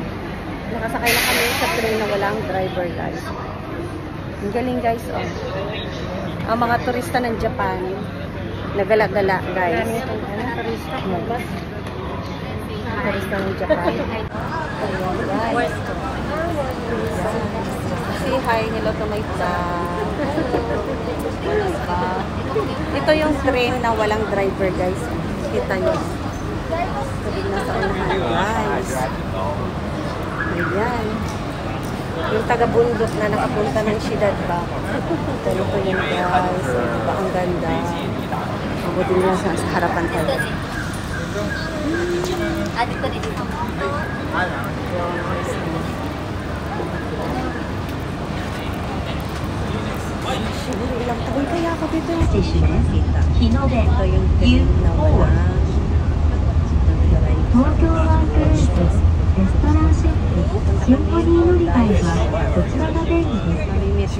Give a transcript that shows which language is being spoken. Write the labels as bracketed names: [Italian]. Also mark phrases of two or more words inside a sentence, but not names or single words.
[Filipino] Nakasakay na kami sa train na walang driver, guys. Ang galing, guys, oh. Ang mga turista ng Japan, nagala-gala, guys. Turista ng Japan. Ayan, guys. [English] Say hi, hello to my vlog. [Filipino] Ito yung train na walang driver, guys. Kita nyo. Sabi na sa unahan, guys. Ayan. Yung taga-bundok na nakapunta ng siyudad ba? Ganito yun, guys. Diba ang ganda? Mabuti nila sa harapan tayo. Siguro ilang taon kaya ako dito. Hinode. Ito yung train na wala. [Japanese] 東京湾クルーズです。レストランシェフ、シンフォニー乗り換えはこちらが便利です。